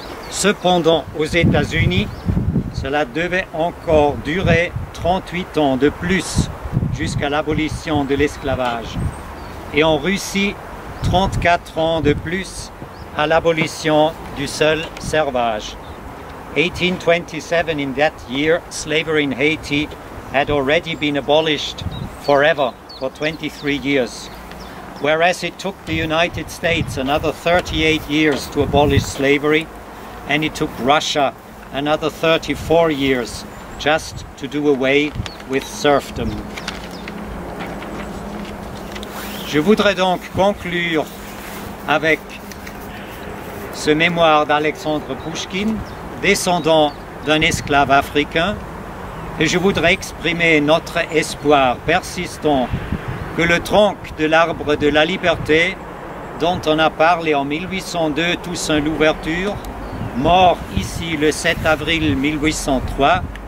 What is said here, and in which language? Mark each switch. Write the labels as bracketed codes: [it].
[fr] Cependant, aux États-Unis, cela devait encore durer 38 ans de plus jusqu'à l'abolition de l'esclavage. Et en Russie, 34 ans de plus à l'abolition du seul servage. [en] 1827, in that year, slavery in Haiti had already been abolished forever for 23 years, whereas it took the United States another 38 years to abolish slavery, and it took Russia another 34 years just to do away with serfdom. [fr] Je voudrais donc conclure avec ce mémoire d'Alexandre Pouchkine, descendant d'un esclave africain, et je voudrais exprimer notre espoir persistant que le tronc de l'arbre de la liberté, dont on a parlé en 1802 Toussaint Louverture, mort ici le 7 avril 1803,